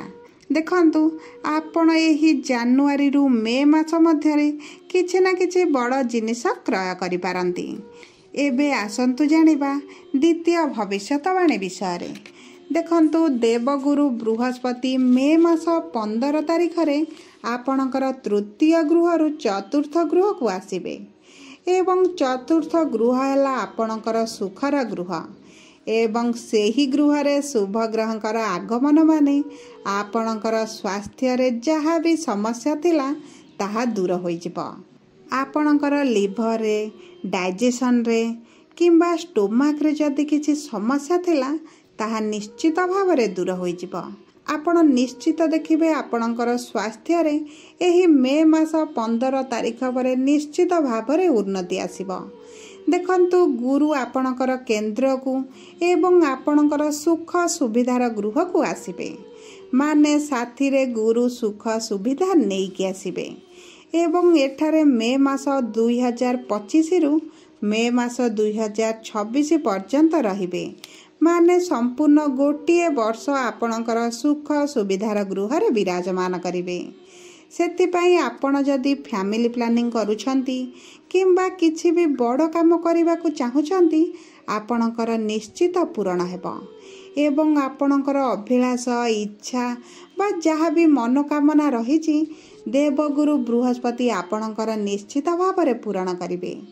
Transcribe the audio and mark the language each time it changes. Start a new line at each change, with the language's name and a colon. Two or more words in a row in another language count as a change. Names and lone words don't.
Odia: ଦେଖନ୍ତୁ ଆପଣ ଏହି ଜାନୁଆରୀରୁ ମେ ମାସ ମଧ୍ୟରେ କିଛି ନା କିଛି ବଡ଼ ଜିନିଷ କ୍ରୟ କରି ପାରନ୍ତି। ଏବେ ଆସନ୍ତୁ ଜାଣିବା ଦ୍ୱିତୀୟ ଭବିଷ୍ୟତବାଣୀ ବିଷୟ। ଦେଖନ୍ତୁ ଦେବଗୁରୁ ବୃହସ୍ପତି ମେ ମାସ 15 ତାରିଖରେ ଆପଣଙ୍କର ତୃତୀୟ ଗୃହରୁ ଚତୁର୍ଥ ଗୃହକୁ ଆସିବେ ଏବଂ ଚତୁର୍ଥ ଗୃହ ହେଲା ଆପଣଙ୍କର ସୁଖର ଗୃହ ଏବଂ ସେହି ଗୃହରେ ଶୁଭ ଗ୍ରହଙ୍କର ଆଗମନ ମାନେ ଆପଣଙ୍କର ସ୍ୱାସ୍ଥ୍ୟରେ ଯାହା ବି ସମସ୍ୟା ଥିଲା ତାହା ଦୂର ହୋଇ ଯିବ। ଆପଣଙ୍କର ଲିଭରରେ ଡାଇଜେସନରେ କିମ୍ବା ଷ୍ଟୋମାକରେ ଯଦି କିଛି ସମସ୍ୟା ଥିଲା ତାହା ନିଶ୍ଚିତ ଭାବରେ ଦୂର ହୋଇ ଯିବ। ଆପଣ ନିଶ୍ଚିତ ଦେଖିବେ ଆପଣଙ୍କର ସ୍ୱାସ୍ଥ୍ୟରେ ଏହି ମେ ମାସ 15 ତାରିଖ ପରେ ନିଶ୍ଚିତ ଭାବରେ ଉନ୍ନତି ଆସିବ। ଦେଖନ୍ତୁ ଗୁରୁ ଆପଣଙ୍କର କେନ୍ଦ୍ରକୁ ଏବଂ ଆପଣଙ୍କର ସୁଖ ସୁବିଧାର ଗୃହକୁ ଆସିବେ ମାନେ ସାଥିରେ ଗୁରୁ ସୁଖ ସୁବିଧା ନେଇକି ଆସିବେ ଏବଂ ଏଠାରେ ମେ ମାସ 2025ରୁ ମେ ମାସ 2026 ପର୍ଯ୍ୟନ୍ତ ରହିବେ ମାନେ ସମ୍ପୂର୍ଣ୍ଣ ଗୋଟିଏ ବର୍ଷ ଆପଣଙ୍କର ସୁଖ ସୁବିଧାର ଗୃହରେ ବିରାଜମାନ କରିବେ। ସେଥିପାଇଁ ଆପଣ ଯଦି
English: family planning
Odia: କରୁଛନ୍ତି କିମ୍ବା କିଛି ବି ବଡ଼ କାମ କରିବାକୁ ଚାହୁଁଛନ୍ତି ଆପଣଙ୍କର ନିଶ୍ଚିତ ପୂର୍ଣ୍ଣ ହେବ ଏବଂ ଆପଣଙ୍କର ଅଭିଳାଷ ଇଚ୍ଛା ବା ଯାହା ବି ମନୋକାମନା ରହିଛି ଦେବଗୁରୁ ବୃହସ୍ପତି ଆପଣଙ୍କର ନିଶ୍ଚିତ ଭାବରେ ପୂର୍ଣ୍ଣ କରିବେ।